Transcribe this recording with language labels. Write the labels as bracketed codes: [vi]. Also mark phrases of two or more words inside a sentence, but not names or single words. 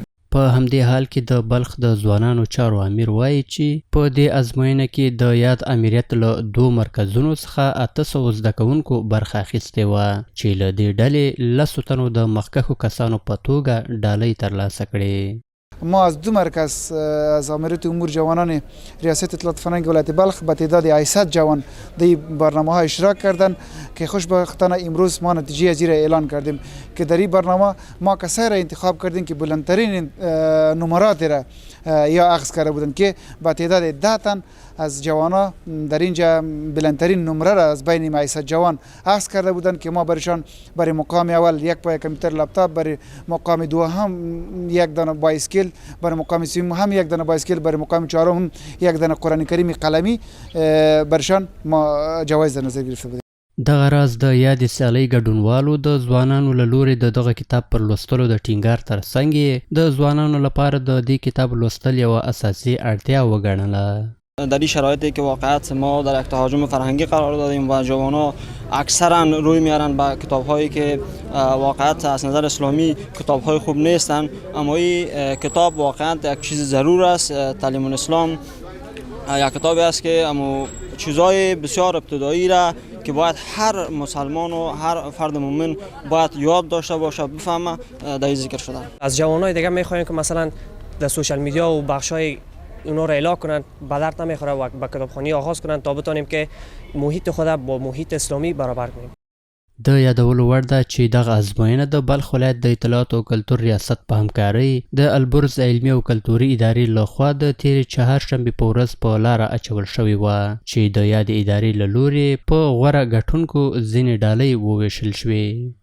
[ps] په همدې حال کې د بلخ د ځوانانو چارو امیر وایي چې په دې ازموینه کې د یاد امریت له 2 مرکزونو څخه 800 زده کوونکو برخه اخیستې وه چې له دې ډلې 10 تنو د مخکښو کسانو په توګه ډالۍ ترلاسه کړې. [fa] ما از 2 مرکز از امریت امور جوانان ریاست اطلاعات فرهنگ ولایت بلخ به تعداد 800 جوان در برنامه ها اشتراک کردند که خوشبختانه امروز ما نتیجه زیر اعلان کردیم که در این برنامه ما کسایی را انتخاب کردیم که بلندترین نمرات را یا اخذ کرده بودند که به تعداد 10 تن از جوانا در اینجا بلندترین نمره را از بین 800 جوان اخذ کرده بودند که ما برایشان برای مقام اول یک پای کامپیوتر لپتاپ، برای مقام دوم یک دانه بایسکل، برای مقام سوم هم یک دانه بایسکل، برای مقام چهارم یک دانه قرآن کریم قلمی برایشان ما جوایز در نظر گرفته بودیم. [ps] دغه راز د یادې سیالۍ ګډونوالو د ځوانانو له لورې د دغه کتاب پر لوستلو د ټینګار ترڅنګ یې د ځوانانو لپاره د دې کتاب لوستل یوه اساسي اړتیا وګڼله. [fa] در این شرایطی که واقعیت ما در یک تهاجم فرهنگی قرار دادیم و جوانان اکثرا روی میارن به کتاب‌هایی که واقعیت از نظر اسلامی کتاب‌های خوب نیستن، اما این کتاب واقعیت یک چیز ضرور است. تعلیم الاسلام یک کتابی است که اما چیزهای بسیار ابتدایی را که باید هر مسلمان و هر فرد مومن باید یاد داشته باشه بفهمه در ذکر شده. از جوانای دیگه می‌خوایم که مثلا در سوشال میدیا و بخشای اونا را اعلام کنند، به درد نمیخوره و به کتابخوانی آغاز کنند تا بتونیم که محیط خود با محیط اسلامی برابر کنیم. [ps] د یادولو وړ ده چې دغه ازموینه د بلخ ولایت د اطلاعات او کلتور ریاست په همکارۍ د البرز علمي او کلتوري ادارې لخوا د تېرې چهارشنبې په ورځ په لاره اچول شوې وه چې د یادې ادارې له لورې په غوره ګټونکو ځینې ډالۍ وویشل شوې.